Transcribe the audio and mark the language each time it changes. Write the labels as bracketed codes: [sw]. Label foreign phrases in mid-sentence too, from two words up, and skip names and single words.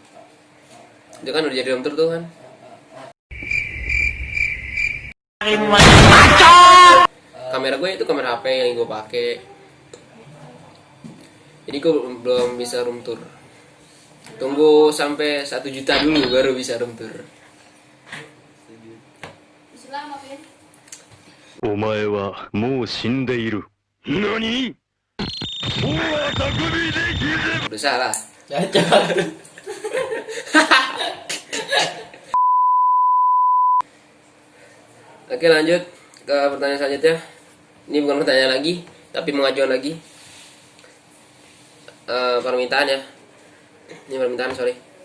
[id] Itu kan udah jadi [en] room tour [id] tuh kan. Kamera gue itu kamera HP yang gue pakai. Jadi gue belum bisa [en] room tour. [id] Tunggu sampai 1 juta dulu baru bisa [en] room tour. [ja] お前はもう死んでいる。何？もうあたくびできる。 [id] Udah salah. Cacat. Oke, lanjut ke pertanyaan selanjutnya. Ini bukan pertanyaan lagi, tapi pengajuan lagi. Permintaan ya. Ini permintaan, sorry.